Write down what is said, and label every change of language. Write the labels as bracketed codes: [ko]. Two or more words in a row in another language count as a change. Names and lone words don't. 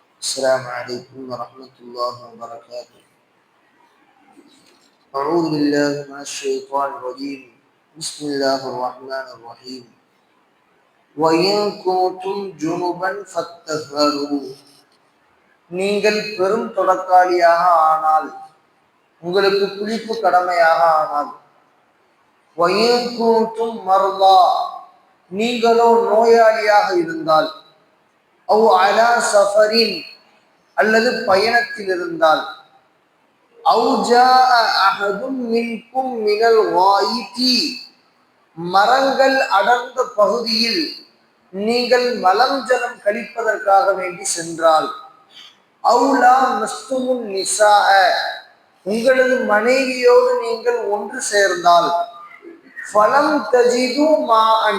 [ar] السلام عليكم ورحمة الله وبركاته. أعوذ بالله من الشيطان الرجيم. بسم الله الرحمن الرحيم. وَإِن كُنتُمْ جُنُبًا فَاتَّطَهَّرُوا. [ta] நீங்கள் பெரும் தொடக்காளியாக ஆனால், உங்களுக்கு குளிப்பு கடமையாக ஆனால். [ar] وَإِن كُنتُمْ مَرْضَى. [ta] நீங்களோ நோயாளியாக இருந்தால். [ar] أَوْ عَلَى سَفَرٍ. [ta] அல்லது பயணத்தில் இருந்தால். [ar] أَوْ جَاءَ أَحَدٌ مِنْكُمْ مِنَ الْغَائِطِ. [ta] மரங்கள் அடர்ந்த பகுதியில் நீங்கள் மலம் ஜலம் கழிப்பதற்காக வேண்டி சென்றால். [ar] أو لامستم النساء. [ta] உங்களது மனைவியோடு நீங்கள் ஒன்று சேர்ந்தால். [ar] فلم تجدوا ماء.